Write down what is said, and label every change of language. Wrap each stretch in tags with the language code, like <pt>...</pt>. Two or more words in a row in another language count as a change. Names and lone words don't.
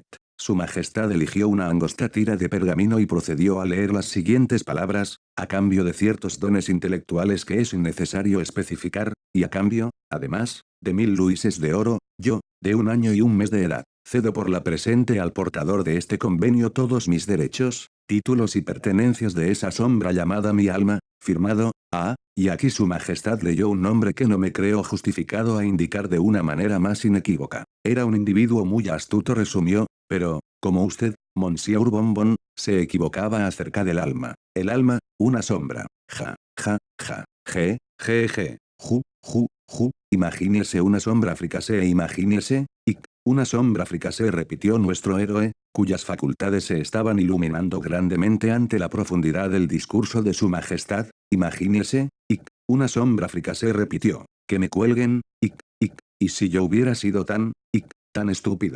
<es>Su majestad eligió una angosta tira de pergamino y procedió a leer las siguientes palabras: a cambio de ciertos dones intelectuales que es innecesario especificar, y a cambio, además, de 1000 luises de oro, yo, de 1 año y 1 mes de edad, cedo por la presente al portador de este convenio todos mis derechos, títulos y pertenencias de esa sombra llamada mi alma, firmado, y aquí su majestad leyó un nombre que no me creo justificado a indicar de una manera más inequívoca. Era un individuo muy astuto, resumió, pero, como usted, Monsieur Bonbon, se equivocaba acerca del alma. El alma, una sombra. Ja, ja, ja, ju, imagínese una sombra fricasé imagínese, una sombra fricasé repitió nuestro héroe, cuyas facultades se estaban iluminando grandemente ante la profundidad del discurso de su majestad, imagínese, una sombra fricasé repitió, que me cuelguen, y si yo hubiera sido tan estúpido,</es>